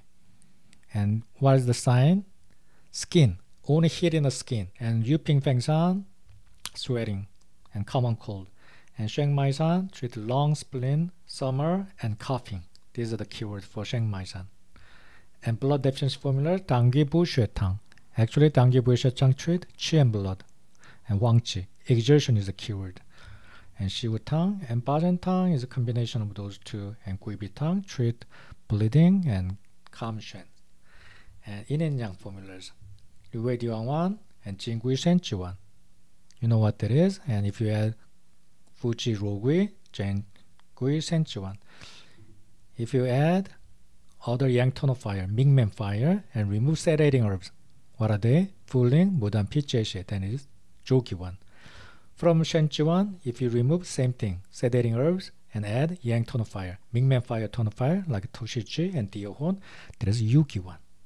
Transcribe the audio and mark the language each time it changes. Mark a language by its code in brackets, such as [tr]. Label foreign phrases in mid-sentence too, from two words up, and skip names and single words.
[en] And what is the sign? Skin, only heat in the skin. And Yuping Fengshan, sweating and common cold. And Sheng Mai-san treat long spleen, summer, and coughing. These are the keywords for Sheng Mai-san. And blood deficiency formula, Dangi Bu Xue Tang. Actually, Dangi Bu Xue Tang treat qi and blood. And Wang Qi, exertion is a keyword. And Shiwu Tang and Bajan Tang is a combination of those two. And Guibi Tang treat bleeding and calm shen. And yin and yang formulas, Liu Wei Diwan Wan and Jing Gui Shen Chi Wan. You know what that is? And if you add Fuji Rogui, Jen Gui Shen Chi Wan. If you add other yang tonifier, Mingmen fire, and remove sedating herbs, what are they? Fuling, Mudan Piche, then it is Jogi Wan. From Shen Chi Wan, if you remove same thing, sedating herbs, and add yang tonifier, Mingmen fire tonifier, like Toshichi and Diohon, that is Yuki Wan.